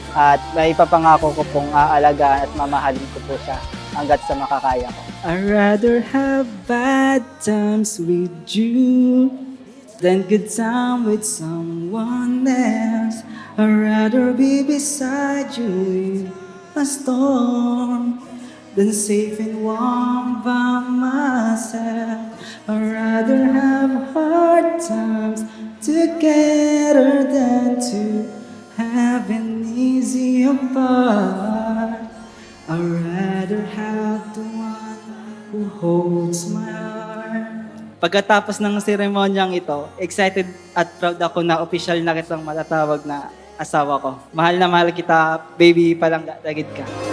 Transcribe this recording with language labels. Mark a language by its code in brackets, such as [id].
[tl] At may papangako ko pong aalagaan at mamahalin ko po siya hanggat sa makakaya ko. [en] I'd rather have bad times with you than good time with someone else. I'd rather be beside you in a storm than safe and warm by myself. I'd rather have hard times together than to have an easy apart. I'd rather have the one who holds my heart. [tl] Pagkatapos ng seremonyang ito, excited at proud ako na official na kitang matatawag na asawa ko. Mahal na mahal kita, baby, palang dagit ka.